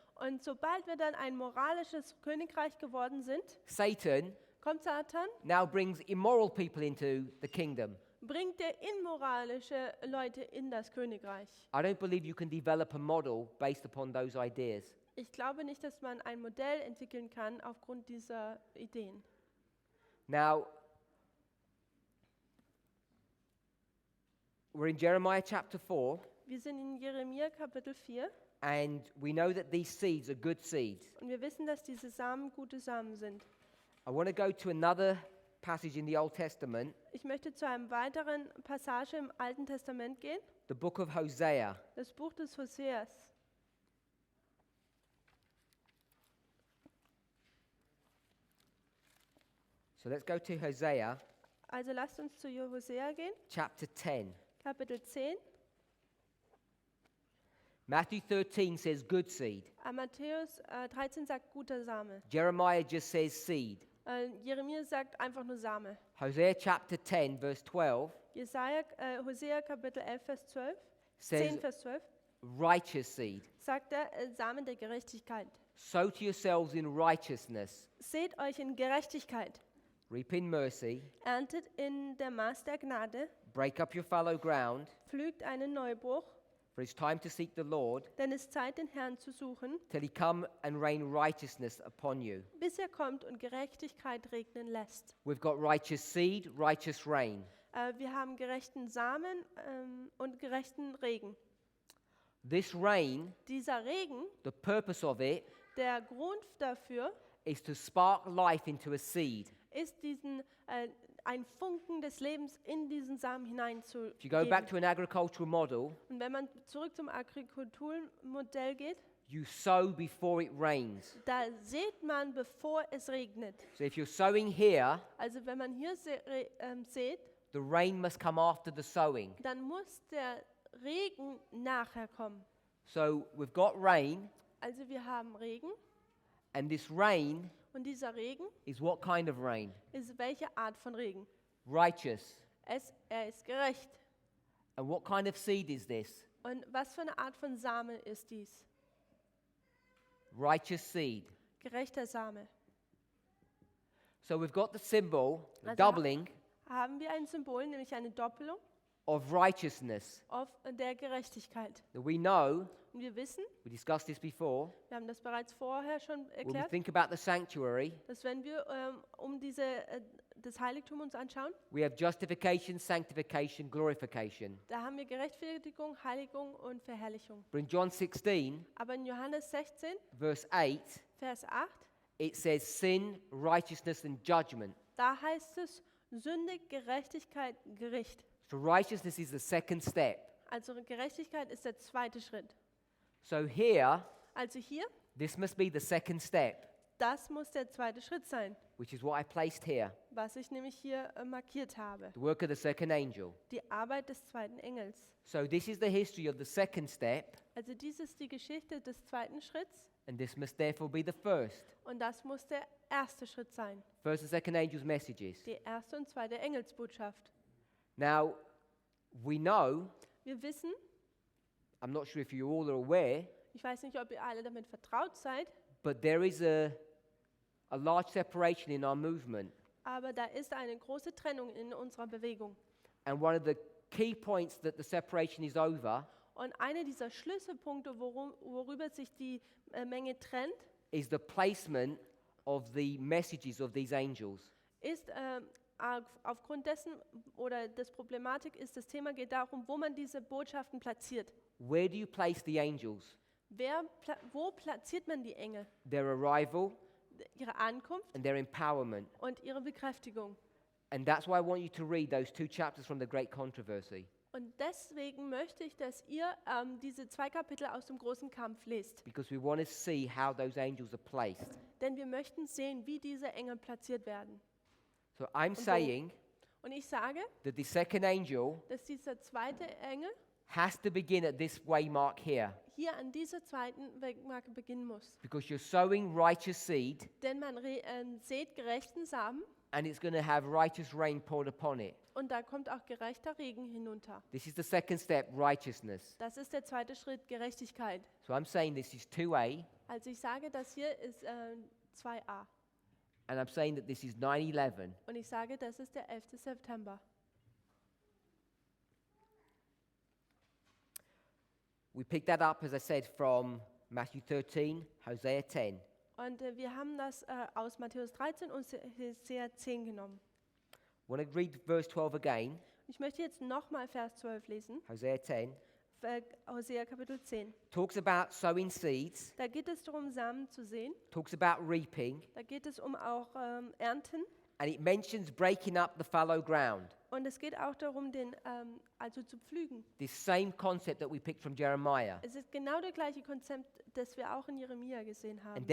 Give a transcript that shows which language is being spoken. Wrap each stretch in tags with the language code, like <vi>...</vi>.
<de>Und sobald wir dann ein moralisches Königreich geworden sind, Satan kommt Satan,</de> <en>now brings immoral people into the kingdom.</en> <de>bringt er immoralische Leute in das Königreich.</de> <en>I don't believe you can develop a model based upon those ideas.</en> <de>Ich glaube nicht, dass man ein Modell entwickeln kann aufgrund dieser Ideen.</de> <en>Now, we're in Jeremiah chapter 4,</en> <de>Wir sind in Jeremia Kapitel 4</de> <en>and we know that these seeds are good seeds.</en> <de>und wir wissen, dass diese Samen gute Samen sind.</de> <en>I want to go to another passage in the Old Testament,</en> <de>Ich möchte zu einem weiteren Passage im Alten Testament gehen,</de> <en>the book of Hosea.</en> <de>das Buch des Hoseas.</de> <en>So let's go to Hosea</en> <de>Also lasst uns zu Hosea gehen,</de> <en>chapter 10.</en> <de>Kapitel 10.</de> <en>Matthew 13 says good seed.</en> <de>Matthäus 13 sagt guter Same.</de> <en>Jeremiah just says seed.</en> <de>Jeremia sagt einfach nur Same.</de> <en>Hosea chapter 10 verse 12</en> <de>Hosea Kapitel 11, Vers 12,</de> <en>says</en> <de>10, Vers 12,</de> <en>righteous seed.</en> <de>sagt er Samen der Gerechtigkeit.</de> <en>Sow to yourselves in righteousness,</en> <de>Seht euch in Gerechtigkeit,</de> <en>reap in mercy,</en> <de>erntet in der Maß der Gnade,</de> <en>break up your fallow ground,</en> <de>pflügt einen Neubruch,</de> <en>for it's time to seek the Lord</en> <de>denn es ist Zeit, den Herrn zu suchen,</de> <en>till he come and rain righteousness upon you.</en> <de>bis er kommt und Gerechtigkeit regnen lässt.</de> <en>We've got righteous seed, righteous rain.</en> <de>Wir haben gerechten Samen und gerechten Regen.</de> <en>This rain,</en> <de>Dieser Regen,</de> <en>the purpose of it</en> <de>der Grund dafür,</de> <en>is to spark life into a seed.</en> <de>ist ein Funken des Lebens in diesen Samen hineinzugeben.</de> <en>If you go back to an agricultural model,</en> <de>Und wenn man zurück zum Agrikulturmodell geht,</de> <en>you sow before it rains.</en> <de>da sät man, bevor es regnet.</de> <en>So if you're sowing here,</en> <de>Also wenn man hier sät,</de> <en>the rain must come after the sowing.</en> <de>dann muss der Regen nachher kommen.</de> <en>So we've got rain,</en> <de>Also wir haben Regen</de> <en>and this rain</en> <de>und dieser Regen</de> <en>is what kind of rain?</en> <de>ist welche Art von Regen?</de> <en>Righteous.</en> <de>Er ist gerecht.</de> <en>And what kind of seed is this?</en> <de>Und was für eine Art von Same ist dies?</de> <en>Righteous seed.</en> <de>Gerechter Same.</de> <en>So we've got the symbol, the</en> <de>Also</de> <en>doubling,</en> <de>haben wir ein Symbol, nämlich eine Doppelung.</de> <en>of righteousness.</en> <de>auf der Gerechtigkeit.</de> <en>Now we know,</en> <de>Und wir wissen,</de> <en>we discussed this before,</en> <de>wir haben das bereits vorher schon</de> <en>when we</en> <de>erklärt,</de> <en>think about the sanctuary,</en> <de>dass wenn wir das Heiligtum uns anschauen,</de> <en>we have justification, sanctification, glorification.</en> <de>da haben wir Gerechtigung, Heiligung und Verherrlichung.</de> <en>But in John 16,</en> <de>Aber in Johannes 16,</de> <en>verse 8,</en> <de>Vers 8,</de> <en>it says sin, righteousness, and judgment.</en> <de>da heißt es Sünde, Gerechtigkeit, Gericht.</de> <en>So righteousness is the second step.</en> <de>Also Gerechtigkeit ist der zweite Schritt.</de> <en>So here,</en> <de>Also hier,</de> <en>this must be the second step,</en> <de>das muss der zweite Schritt sein,</de> <en>which is what I placed here.</en> <de>was ich nämlich hier markiert habe.</de> <en>The work of the second angel.</en> <de>Die Arbeit des zweiten Engels.</de> <en>So this is the history of the second step,</en> <de>Also dies ist die Geschichte des zweiten Schritts</de> <en>and this must therefore be the first.</en> <de>und das muss der erste Schritt sein.</de> <en>First and second angel's messages.</en> <de>Die erste und zweite Engelsbotschaft.</de> <en>Now, we know,</en> <de>Wir wissen,</de> <en>I'm not sure if you all are aware,</en> <de>ich weiß nicht, ob ihr alle damit vertraut seid,</de> <en>but there is a large separation in our movement.</en> <de>aber da ist eine große Trennung in unserer Bewegung.</de> <en>And one of the key points that the separation is over</en> <de>Und einer dieser Schlüsselpunkte, worüber sich die Menge trennt,</de> <en>is the placement of the messages of these angels.</en> <de>ist aufgrund dessen, oder das Problematik ist, das Thema geht darum, wo man diese Botschaften platziert.</de> <en>Where do you place the angels?</en> <de>Wo platziert man die Engel?</de> <en>Their arrival</en> <de>Ihre Ankunft</de> <en>and their empowerment.</en> <de>und ihre Bekräftigung.</de> <en>And that's why I want you to read those 2 chapters from the Great Controversy.</en> <de>Und deswegen möchte ich, dass ihr diese 2 Kapitel aus dem großen Kampf lest.</de> <en>Because we want to see how those angels are placed.</en> <de>Denn wir möchten sehen, wie diese Engel platziert werden.</de> <en>So I'm</en> <de>wo?</de> <en>saying</en> <de>Und ich sage,</de> <en>that the second angel</en> <de>dass dieser zweite Engel</de> <en>has to begin at this waymark here.</en> <de>hier an dieser zweiten Wegmarke beginnen muss.</de> <en>Because you're sowing righteous seed</en> <de>Denn man sät gerechten Samen</de> <en>and it's going to have righteous rain poured upon it.</en> <de>und da kommt auch gerechter Regen hinunter.</de> <en>This is the second step, righteousness.</en> <de>Das ist der zweite Schritt, Gerechtigkeit.</de> <en>So I'm saying this is 2a</en> <de>Also ich sage, das hier ist 2a.</de> <en>and I'm saying that this is 9/11.</en> <de>Und ich sage, das ist der 11. September.</de> <en>We picked that up, as I said, from Matthew 13, Hosea 10.</en> <de>Und wir haben das aus Matthäus 13 und Hosea 10 genommen.</de> <en>I want to read verse 12 again,</en> <de>Ich möchte jetzt nochmal Vers 12 lesen,</de> <en>Hosea 10.</en> <de>Hosea Kapitel 10.</de> <en>Talks about sowing seeds,</en> <de>Da geht es darum, Samen zu sehen.</de> <en>talks about reaping,</en> <de>Da geht es um auch Ernten.</de> <en>and it mentions breaking up the fallow ground.</en> <de>Und es geht auch darum, also zu pflügen.</de> <en>This same concept that we picked from Jeremiah.</en> <de>Es ist genau das gleiche Konzept, das wir auch in Jeremia gesehen haben.</de>